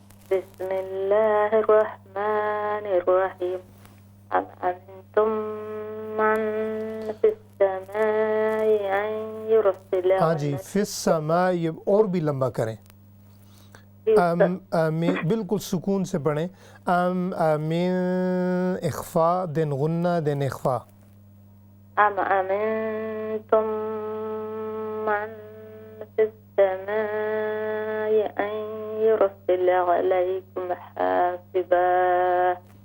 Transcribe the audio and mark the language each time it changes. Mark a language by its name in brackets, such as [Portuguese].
[Arabic] بسم الله الرحمن الرحيم أم أمنتم من في السماء أن يرسل [Urdu] ہاں جی فی السماء یہ اور بھی لمبا کریں بالکل سکون سے پڑھیں من اخفا دین غنہ دین اخفا [Arabic] أم أمنتم من في السماء أن يرسل عليكم حاسبا